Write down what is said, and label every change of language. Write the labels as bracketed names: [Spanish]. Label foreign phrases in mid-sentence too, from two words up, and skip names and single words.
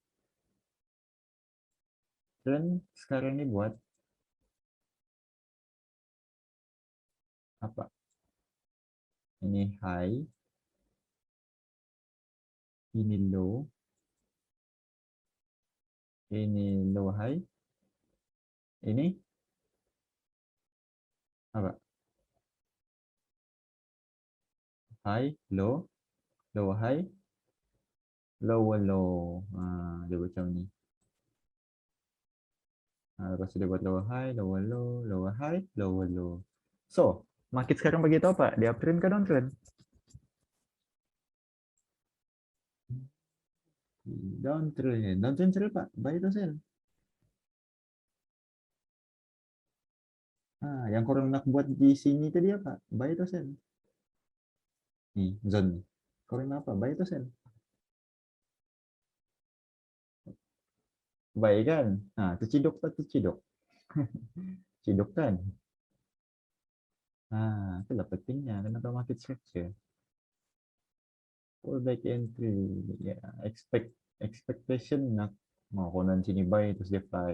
[Malay] Trend sekarang ni buat apa? Ini high. Ini low. Ini [English] low high. [Malay] Ini apa? [English] High, low, low high, lower low. [Malay] Dia macam ni. Lepas tu dia buat [English] lower high, lower low, lower high, lower low. [Malay] So, market sekarang bagi tahu apa? Dia uptrend ke downtrend? [English] Downtrend. Downtrend sell Pak. Buy atau sell? [Malay] Yang korang nak buat di sini tadi apa? Buy atau sell? Ni, zone. Korang nak apa? Buy atau sell? Buy kan? Terciduk tak terciduk? Ciduk kan? Itulah pentingnya. Kenapa [English] market structure? Pullback entry. [Malay] Ya, expectation nak konon sini buy terus dia fly.